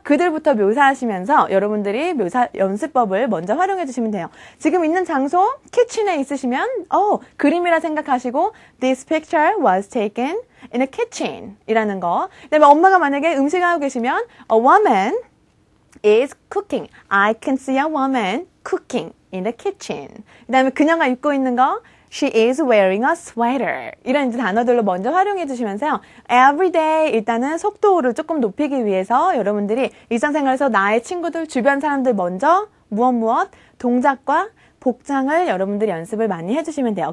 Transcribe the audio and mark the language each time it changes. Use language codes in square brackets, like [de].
[ko] 그들부터 묘사하시면서 여러분들이 묘사 연습법을 먼저 활용해 주시면 돼요. 지금 있는 장소, 키친에 있으시면 그림이라 생각하시고 [en] this picture was taken in a kitchen [ko] 이라는 거. 그다음에 엄마가 만약에 음식을 하고 계시면 [en] a woman is cooking. I can see a woman cooking in the kitchen. [ko] 그다음에 그녀가 입고 있는 거 [en] She is wearing a sweater. [ko] 이런 이제 단어들로 먼저 활용해 주시면서요. [en] Every day [ko] 일단은 속도를 조금 높이기 위해서 여러분들이 일상생활에서 나의 친구들, 주변 사람들 먼저 무엇 동작과 복장을 여러분들이 연습을 많이 해주시면 돼요.